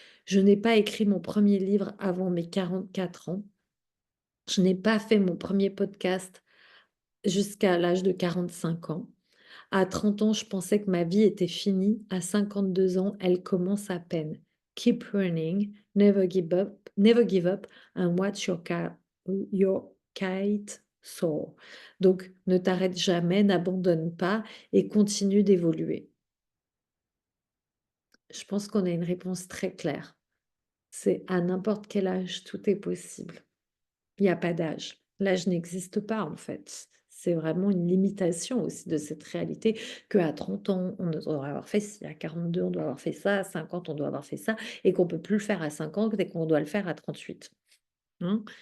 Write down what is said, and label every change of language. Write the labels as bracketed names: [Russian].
[French] Je n'ai pas écrit mon premier livre avant mes 44 ans. Je n'ai pas fait mon premier podcast jusqu'à l'âge de 45 ans. À 30 ans, je pensais que ma vie était finie. À 52 ans, elle commence à peine. [English] Keep running, never give up, and watch your kite soar. [French] Donc, ne t'arrête jamais, n'abandonne pas et continue d'évoluer. Je pense qu'on a une réponse très claire. C'est à n'importe quel âge, tout est possible. Il n'y a pas d'âge. L'âge n'existe pas, en fait. C'est vraiment une limitation aussi de cette réalité qu'à 30 ans, on doit avoir fait ci, à 42, on doit avoir fait ça, à 50, on doit avoir fait ça, et qu'on peut plus le faire à 50 et qu'on doit le faire à 38. Hein.